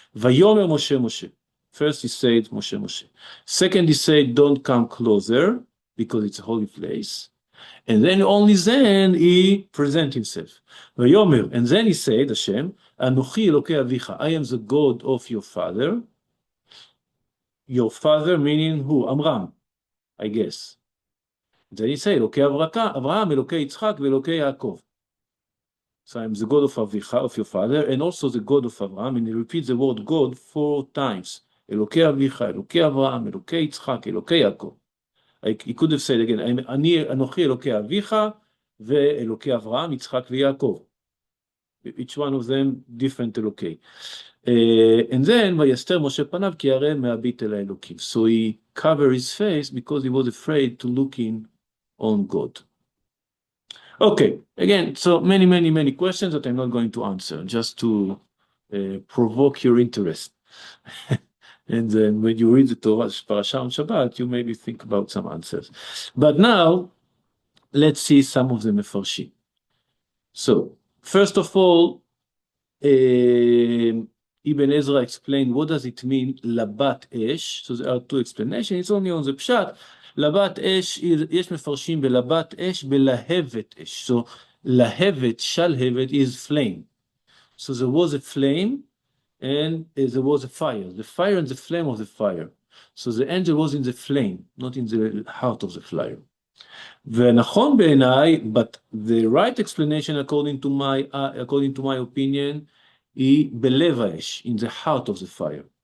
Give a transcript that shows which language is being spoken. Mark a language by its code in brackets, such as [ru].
[he] ויאמר משה משה. [en] First he said Moshe Moshe. Second he said don't come closer, because it's a holy place. And then only then he present himself. ויאמר, and then he said, Hashem, [he] אנוכי אלוקי אביך, [en] I am the God of your father. Your father meaning who? Amram, I guess. [he] Then he said, אלוקי אברהם, אלוקי יצחק ואלוקי יעקב. [en] So I'm the God of Avicha, of your father, and also the God of Abraham, and he repeats the word God 4 times. [he] אלוקי אביך, אלוקי אברהם, אלוקי יצחק, אלוקי יעקב. [en] He could have said again, [he] אני אנוכי אלוקי אביך ואלוקי אברהם, יצחק ויעקב. [en] Each one of them different אלוקי. [he] And then, ויסתר משה פניו כי ירא מהביט אל האלוקים. [en] So he covered his face because he was afraid to look in on God. Okay, again, so many questions that I'm not going to answer, just to provoke your interest. And then when you read the Torah, Parasha on Shabbat, you maybe think about some answers. But now, let's see some of the Mefarshim. So, first of all, Ibn Ezra explained what does it mean, labat esh. So there are two explanations, it's only on the pshat. [he] labat esh, יש מפרשים בלבת אש, בלהבת אש. [en] So, להבת, שלהבת is flame. So there was a flame, and there was a fire. The fire and the flame of the fire. So the angel was in the flame, not in the heart of the fire. [he] ונכון בעיניי, [en] but the right explanation according to my opinion, [he] היא בלב האש, [en] in the heart of the fire.